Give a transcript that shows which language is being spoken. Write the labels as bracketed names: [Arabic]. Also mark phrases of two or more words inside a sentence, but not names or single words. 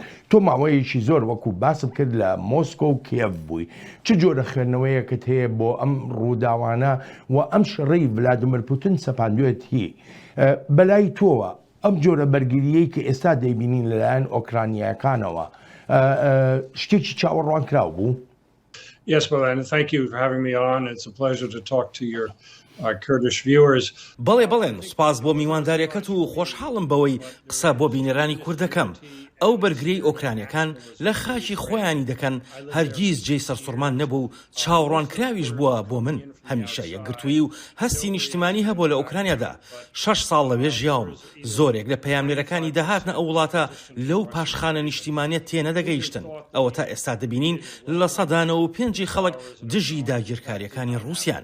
[Central Kurdish] تۆ ماوەیەکی زۆر وەکو باسم کرد لە مۆسکۆ و کیەف بووی. چ جۆرە خوێندنەوەیەکت هەیە بۆ ئەم ڕووداوانە و ئەم شڕەی ڤلادیمیر پوتین سەپاندوێت هی بەلای تۆوە ئەم جۆرە بەرگریەی کە ئێستا دەیبینین لەلایەن ئۆکرانیەکانەوە شتێکی چاوەڕوان کراو بوو؟ [English] Yes, Milan, thank you for having me on. It's a pleasure to talk to your Kurdish viewers. [Central Kurdish] بەڵێن سپاس بۆ میوانداریەکەت و خۆشحاڵم بەوەی قسە بۆ بینەرانی کوردەکەم. ئەو بەرگریەی ئۆکرانیەکان لە خاکی خۆیانی دەکەن هەرگیز جێی سەرسوڕمان نەبوو چاوەڕوان کراویش بووە بۆ من هەمیشە یەکگرتووی و هەستی نیشتیمانی هەبوو لە ئۆکرانیادا 6 ساڵ لەوێ ژیاوم زۆرێک لە پەیامنێرەکانی داهاتنە ئەو وڵاتە لەو پاشخانە نیشتیمانیت تێنەدەگەیشتن ئەوە تا ئێستا دەبینین لە سەدانەوە و پێنجی خەڵک دژی داگیرکاریەکانی رووسیان.